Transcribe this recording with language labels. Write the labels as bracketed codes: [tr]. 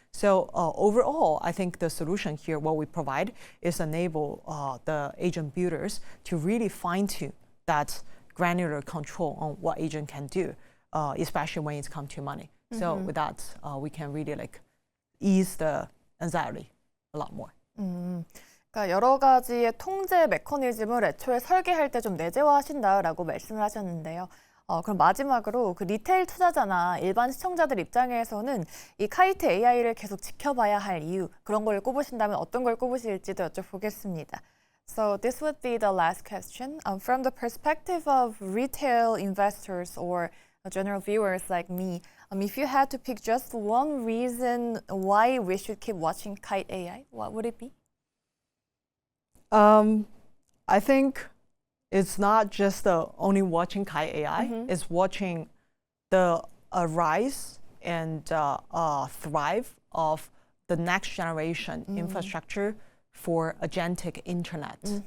[en] So overall, I think the solution here, what we provide, is enable the agent builders to really fine-tune that granular control on what agent can do, especially when it comes to money. So with that, we can really like ease the anxiety a lot more. [ko] 그러니까 여러 가지의 통제 메커니즘을 애초에 설계할 때 좀 내재화하신다라고 말씀을 하셨는데요. 그럼 마지막으로 그 리테일 투자자나 일반 시청자들 입장에서는 이 카이트 AI를 계속 지켜봐야 할 이유, 그런 걸 꼽으신다면 어떤 걸 꼽으실지도 여쭤보겠습니다. [en] So this would be the last question. From the perspective of retail investors or general viewers like me, if you had to pick just one reason why we should keep watching Kite AI, what would it be? I think it's not just only watching Kite AI, it's watching the rise and thrive of the next generation infrastructure for agentic internet.